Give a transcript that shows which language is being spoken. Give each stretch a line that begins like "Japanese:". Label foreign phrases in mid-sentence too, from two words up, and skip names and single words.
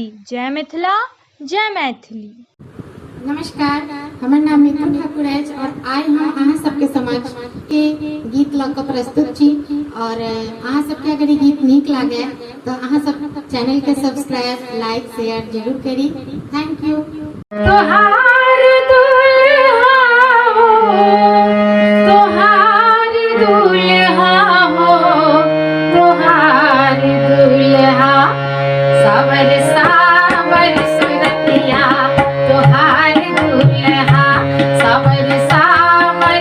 Maithili: जय मिथिला, जय मैथिली। नमस्कार, हमर नाम नीतू ठाकुर है और आइ हम अहाँ सबके समक्ष के गीत लऽ कऽ प्रस्तुत छी और अहाँ सबके अगर ई गीत नीक लागे तो अहाँ सब चैनल के सब्सक्राइब, लाइक, शेयर जरूर करी।
English: Thank you.
Maithili: तोहार दुल्हा हो, तोहार दुल्हा हो, तोहार दुल्हा सावर सावर सुरतिया, तोहार दुल्हा सावर सावर